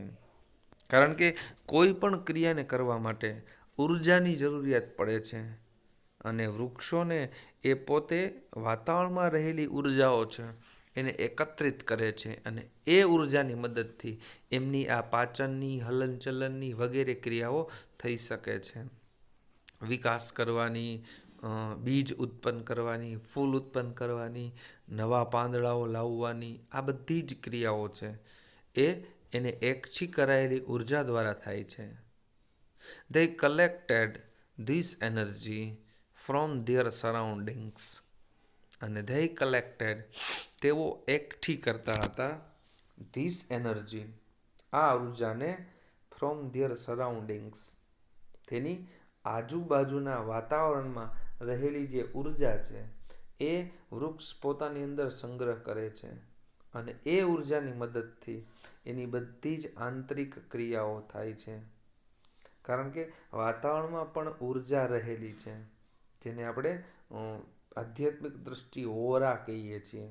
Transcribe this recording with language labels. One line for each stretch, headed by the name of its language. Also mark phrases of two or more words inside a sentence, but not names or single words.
Gujarati: કારણ કે કોઈ પણ ક્રિયાને કરવા માટે ઉર્જાની જરૂરિયાત પડે છે, અને વૃક્ષોને એ પોતે વાતાવરણમાં રહેલી ઉર્જાઓ છે એને એકત્રિત કરે છે, અને એ ઉર્જાની મદદથી એમની આ પાચનની, હલનચલનની વગેરે ક્રિયાઓ થઈ શકે છે. વિકાસ કરવાની, બીજ ઉત્પન્ન કરવાની, ફૂલ ઉત્પન્ન કરવાની, નવા પાંદડાઓ લાવવાની, આ બધી જ ક્રિયાઓ છે એને એકઠી કરાયેલી ઉર્જા દ્વારા થાય છે.
English: They collected this energy from their surroundings.
Gujarati: અને
English: they collected
Gujarati: તેઓ એકઠી કરતા હતા
English: this energy
Gujarati: આ ઉર્જાને
English: from their surroundings
Gujarati: તેની આજુબાજુના વાતાવરણમાં રહેલી જે ઉર્જા છે એ વૃક્ષ પોતાની અંદર સંગ્રહ કરે છે, અને એ ઉર્જાની મદદથી એની બધી જ આંતરિક ક્રિયાઓ થાય છે. કારણ કે વાતાવરણમાં પણ ઉર્જા રહેલી છે, જેને આપણે આધ્યાત્મિક દ્રષ્ટિએ ઓરા કહીએ છીએ.